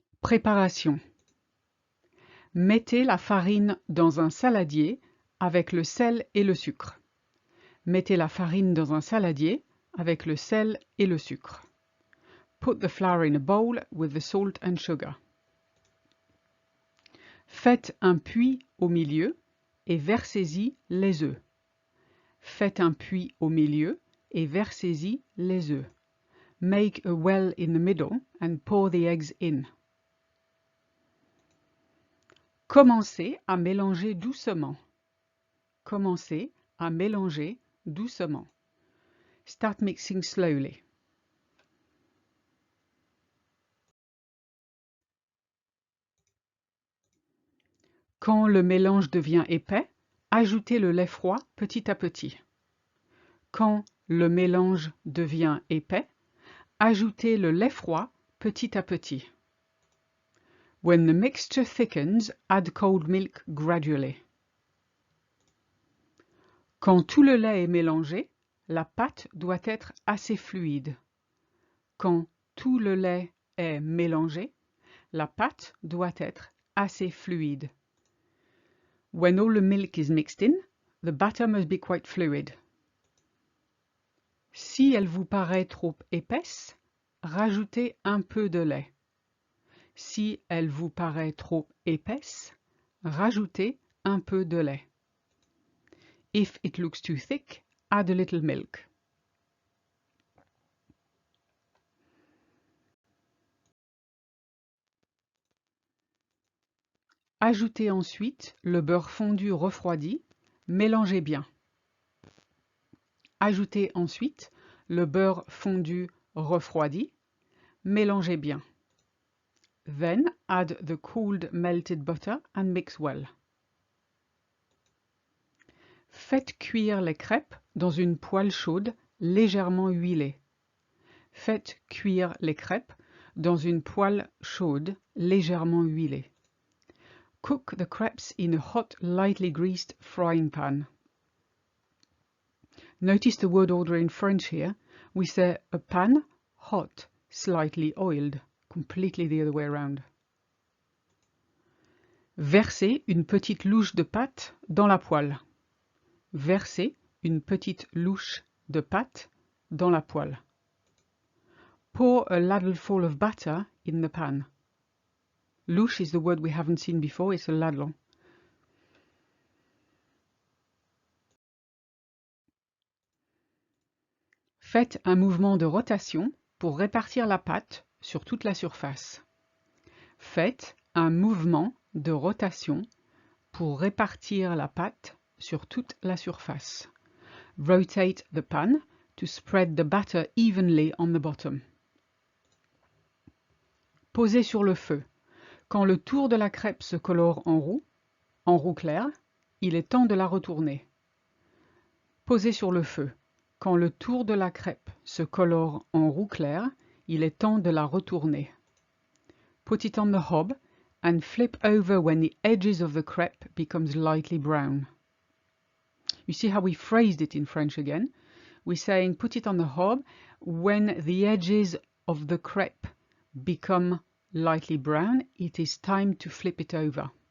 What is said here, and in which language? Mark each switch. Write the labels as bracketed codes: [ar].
[fr] Préparation. Mettez la farine dans un saladier avec le sel et le sucre. Mettez la farine dans un saladier avec le sel et le sucre. [en] Put the flour in a bowl with the salt and sugar. [fr] Faites un puits au milieu et versez-y les œufs. Faites un puits au milieu et versez-y les œufs. [en] Make a well in the middle and pour the eggs in. [fr] Commencez à mélanger doucement. Commencez à mélanger doucement. [en] Start mixing slowly. [fr] Quand le mélange devient épais, ajoutez le lait froid petit à petit. Quand le mélange devient épais, ajoutez le lait froid petit à petit. [en] When the mixture thickens, add cold milk gradually. [fr] Quand tout le lait est mélangé, la pâte doit être assez fluide. Quand tout le lait est mélangé, la pâte doit être assez fluide. [en] When all the milk is mixed in, the batter must be quite fluid. [fr] Si elle vous paraît trop épaisse, rajoutez un peu de lait. Si elle vous paraît trop épaisse, rajoutez un peu de lait. [en] If it looks too thick, add a little milk. [fr] Ajoutez ensuite le beurre fondu refroidi, mélangez bien. Ajoutez ensuite le beurre fondu refroidi, mélangez bien. [en] Then add the cooled melted butter and mix well. [fr] Faites cuire les crêpes dans une poêle chaude légèrement huilée. Faites cuire les crêpes dans une poêle chaude légèrement huilée. [en] Cook the crepes in a hot, lightly greased frying pan. Notice the word order in French here. We say a pan, hot, slightly oiled. Completely the other way around. [fr] Versez une petite louche de pâte dans la poêle. Versez une petite louche de pâte dans la poêle. [en] Pour a ladleful of batter in the pan. Louche is the word we haven't seen before, it's a ladle. [fr] Faites un mouvement de rotation pour répartir la pâte sur toute la surface. Faites un mouvement de rotation pour répartir la pâte sur toute la surface. [en] Rotate the pan to spread the batter evenly on the bottom. [fr] Posez sur le feu. Quand le tour de la crêpe se colore en roux clair, il est temps de la retourner. Posez sur le feu. Quand le tour de la crêpe se colore en roux clair, il est temps de la retourner. [en] Put it on the hob and flip over when the edges of the crepe becomes lightly brown. You see how we phrased it in French again? We're saying put it on the hob when the edges of the crepe become lightly brown, it is time to flip it over.